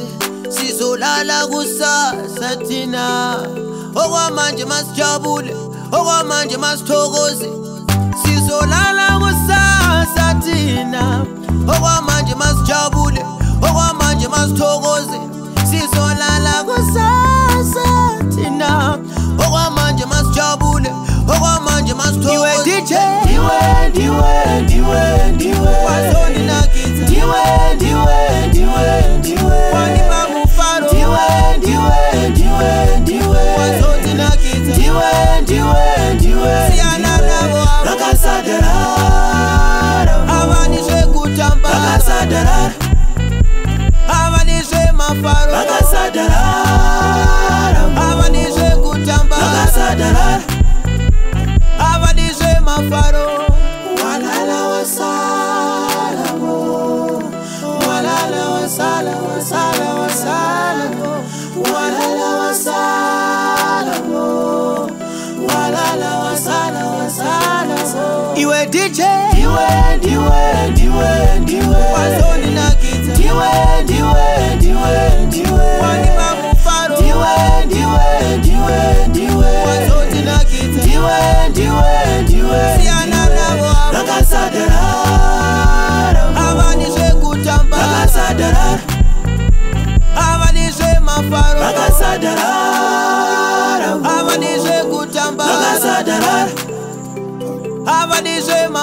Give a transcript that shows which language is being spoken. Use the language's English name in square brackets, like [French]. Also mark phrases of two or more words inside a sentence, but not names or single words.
[North Ndebele] sizolala kusasa tena okwamanje masijabule okwamanje masithokoze sizolala kusasa tena okwamanje masijabule okwamanje masithokoze sizolala kusasa tena okwamanje masijabule okwamanje masithokoze iwe DJ [Shona] ndiwe wazoninakidza ndiwe wanipa mufaro ndiwe wazoninakidza ndiwe siyana navo vakasadarara avani zvekutamba vakasadarara avani zvemafaro vakasadarara avani zvekutamba vakasadarara avani zvemafaro [North Ndebele] walala wasala walala wasala wasala wasala walala wasala walala wasala wasala iwe DJ [Shona] ndiwe wazoninakidza ndiwe wanipa mufaro ndiwe wazoninakidza ndiwe siyana navo vakasadarara avani zvekutamba vakasadarara avani zvemafaro vakasadarara avani zvekutamba vakasadarara avani